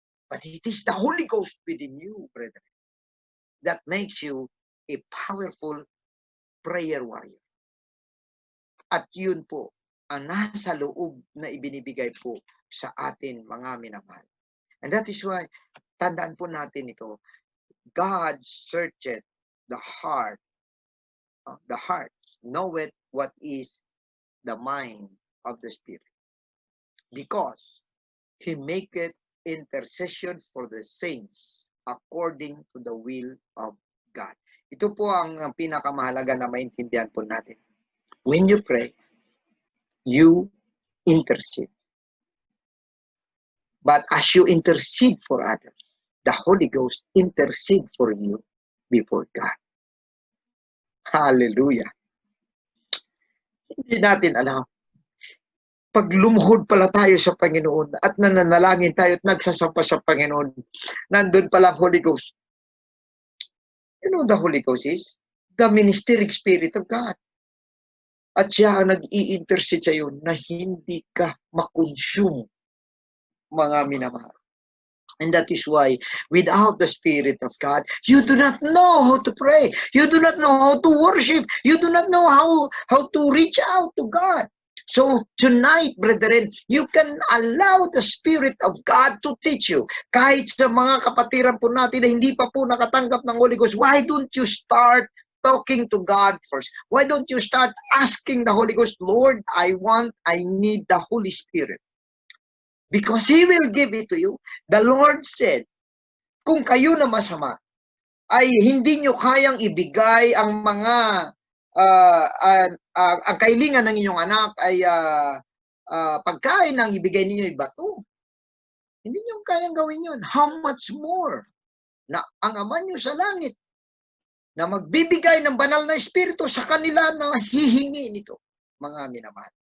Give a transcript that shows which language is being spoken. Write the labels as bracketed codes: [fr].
[en] But it is the Holy Ghost within you, brethren, that makes you a powerful prayer warrior. [tl] At yun po, ang nasa loob na ibinibigay po sa atin, mga minamahal. [en] And that is why, [tl] tandaan po natin ito, [en] God searcheth the heart, knoweth what is the mind of the Spirit. Because He maketh intercession for the saints according to the will of God. [tl] Ito po ang pinakamahalaga na maintindihan po natin. [en] When you pray, you intercede. But as you intercede for others, the Holy Ghost intercede for you before God. [tl] Hallelujah. Hindi natin alam. Pag lumuhod pala tayo sa Panginoon at nananalangin tayo at nagsasamba sa Panginoon, nandun pala ang Holy Ghost. [en] You know the Holy Ghost is? The ministeric spirit of God. [tl] At siya ang nag-i-intercede sa iyo na hindi ka makonsume, mga minamahal. [en] And that is why, without the Spirit of God, you do not know how to pray. You do not know how to worship. You do not know how to reach out to God. So tonight, brethren, you can allow the Spirit of God to teach you. [tl] Kahit sa mga kapatiran po natin na hindi pa po nakatanggap ng Holy Ghost, [en] why don't you start talking to God first? Why don't you start asking the Holy Ghost, Lord, I need the Holy Spirit. Because He will give it to you. The Lord said, [tl] kung kayo na masama, ay hindi nyo kayang ibigay ang mga, ang kailangan ng inyong anak ay pagkain ang ibigay ninyo ay bato. Hindi nyo kayang gawin yun. [en] How much more [tl] na ang Ama nyo sa langit na magbibigay ng banal na Espiritu sa kanila na hihingi nito, mga minamahal.